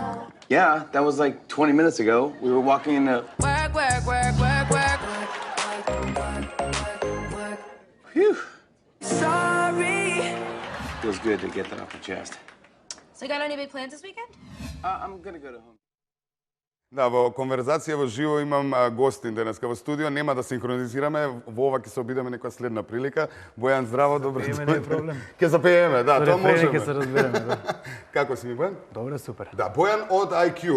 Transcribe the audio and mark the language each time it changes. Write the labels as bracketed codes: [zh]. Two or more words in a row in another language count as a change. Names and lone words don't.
[en] Yeah, that was like 20 minutes ago. We were walking in the Work, work, work, work, work. Phew. Sorry. Feels good to get that off the chest. so you got any big plans this weekend? I'm gonna go to home. [mk] Да, во конверзација во живо имам гостин денеска во студио. Нема да синхронизираме, во ова ќе се обидеме некоја следна прилика. Бојан, здраво, добро дојде. Не е проблем. Ќе запееме, да, тоа можеме. Ќе се разбереме, да. Како си ми, Бојан? Добре, супер. Да, Бојан од IQ.